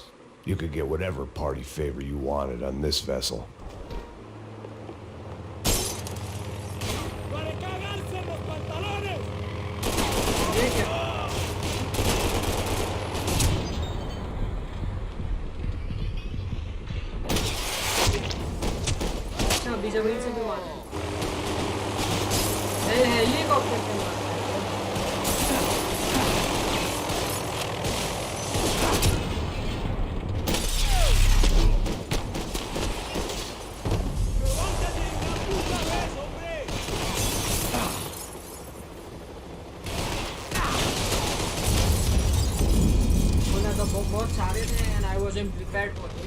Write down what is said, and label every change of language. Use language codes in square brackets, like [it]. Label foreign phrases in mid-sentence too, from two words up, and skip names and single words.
[en] You could get whatever party favor you wanted on this vessel. [es] ¡Para cagarse los pantalones! [hi] ये क्या? अच्छा, अभी जमीन से भी मारा। हेलीकॉप्टर से मारा। [es] ¡Levántate de una puta vez, hombre! [hi] बोला तो बहुत सारे थे [en] and I wasn't prepared for this.